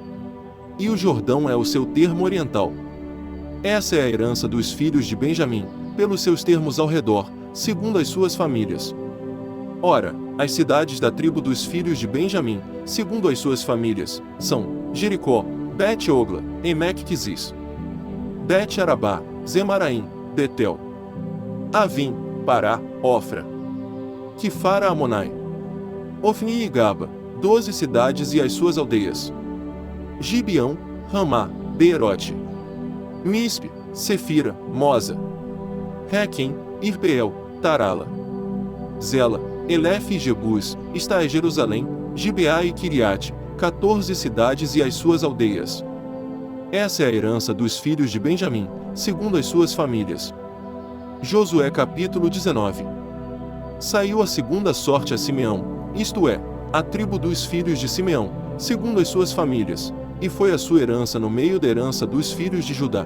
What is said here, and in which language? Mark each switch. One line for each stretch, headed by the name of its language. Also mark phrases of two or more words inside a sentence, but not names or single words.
Portuguese: E o Jordão é o seu termo oriental. Essa é a herança dos filhos de Benjamim, pelos seus termos ao redor, segundo as suas famílias. Ora, as cidades da tribo dos filhos de Benjamim, segundo as suas famílias, são Jericó, Bet-Ogla, Emek-Quizis, Bet-Arabá, Zemaraim, Betel, Avim, Pará, Ofra, Quifara Amonai, Ofni e Gaba, 12 cidades e as suas aldeias, Gibeão, Ramá, Beerote, Mispe, Sefira, Moza, Requem, Irpeel, Tarala, Zela, Elef e Jebus, está em Jerusalém, Gibeá e Kiriate, 14 cidades e as suas aldeias. Essa é a herança dos filhos de Benjamim, segundo as suas famílias. Josué capítulo 19. Saiu a segunda sorte a Simeão, isto é, a tribo dos filhos de Simeão, segundo as suas famílias, e foi a sua herança no meio da herança dos filhos de Judá.